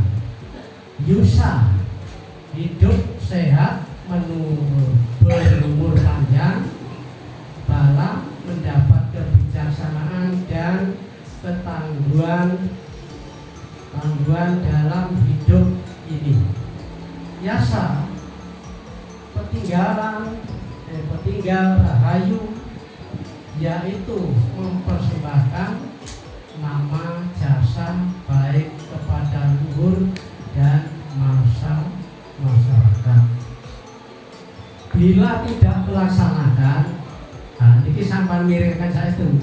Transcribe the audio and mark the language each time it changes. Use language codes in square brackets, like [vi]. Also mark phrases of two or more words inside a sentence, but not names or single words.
[id] Yusa hidup sehat, berumur panjang. Bala mendapat kebijaksanaan dan ketangguhan dalam hidup ini. Yasa petinggal rahayu, yaitu mempersembahkan nama jasa baik kepada luhur dan masyarakat. Bila tidak melaksanakan, ini sampai miringkan saya itu.